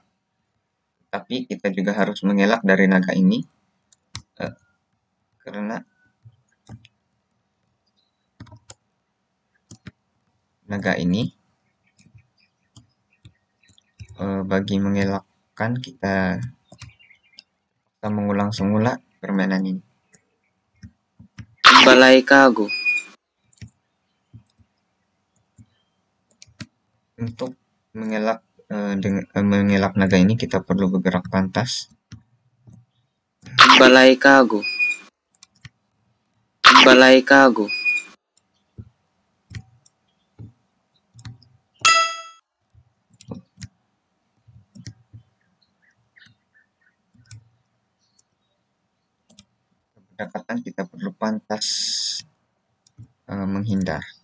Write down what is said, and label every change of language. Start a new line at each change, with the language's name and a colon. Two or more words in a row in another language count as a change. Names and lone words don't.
Malay: Tapi kita juga harus mengelak dari naga ini, karena naga ini bagi mengelakkan kita mengulang semula permainan ini. Balay kago. Untuk mengelak naga ini kita perlu bergerak pantas. Balay kago. Balay kago. Pendekatan kita perlu pantas menghindar.